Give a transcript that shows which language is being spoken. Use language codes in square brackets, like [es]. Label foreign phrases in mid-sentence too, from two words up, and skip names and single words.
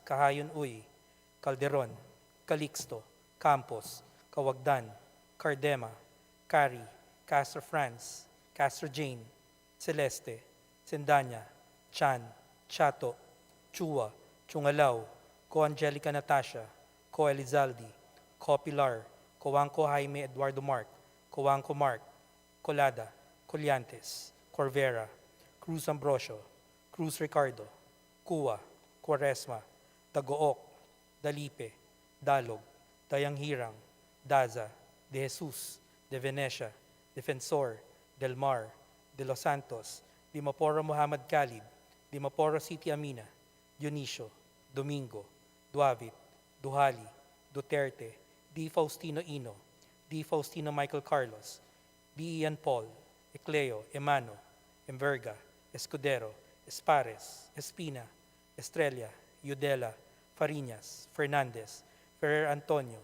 [en] Kahayon Uy, Calderon, Calixto, Campos, Kawagdan, Cardema, Cari, Castro France, Castro Jane, Celeste, Sendanya, Chan, Chato, Chua, Chungalaw, Ko Angelica Natasha, Ko Elizaldi, Ko Pilar, Coanco Jaime Eduardo Mark, Coanco Mark, Colada, Colliantes, Corvera, Cruz Ambrosio, Cruz Ricardo, Cua, Quaresma, Dagook, Dalipe, Dalog, Dayanghirang, Daza, De Jesus, De Venecia, Defensor, Del Mar, De Los Santos, Dimaporo Muhammad Khalid, Dimaporo City Amina, Dionisio, Domingo, Duavit, Duhali, Duterte, D. Faustino Ino, D. Faustino Michael Carlos, B. Ian Paul, Ecleo, Emano, Enverga, Escudero, Espares, Espina, Estrella, Yudela, Fariñas, Fernandez, Ferrer Antonio,